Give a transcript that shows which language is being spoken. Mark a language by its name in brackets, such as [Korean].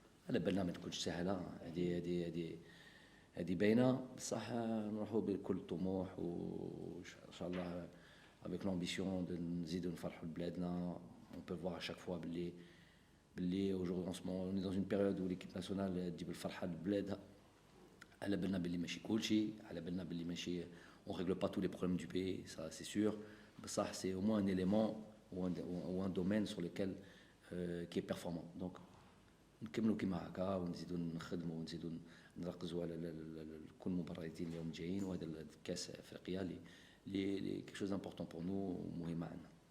[Arabic] على بالنا ما تكونش سهله، هذه باينه، بصح نروحوا بكل طموح وان شاء الله [French] avec l'ambition de [Arabic] نزيدوا نفرحوا بلادنا. [French] On peut voir à chaque fois [Arabic] باللي [French] aujourd'hui en ce moment on est dans une période où l'équipe nationale [Arabic] تجيب الفرحه لبلادها. على بالنا باللي ماشي [French] كلشي، على بالنا باللي ماشي on règle pas tous les problèmes du pays, ça c'est sûr. [Arabic] بصح [French] c'est au moins un élément ou un domaine sur lequel qui est performant. Donc [Arabic] نكملوا كيما هكا ونزيدوا نخدموا ونزيدوا نركزوا على كل المباريات اللي هم جايين، وهذا الكاس افريقيا اللي [French] quelque chose d'important pour nous [Arabic] ومهم عندنا.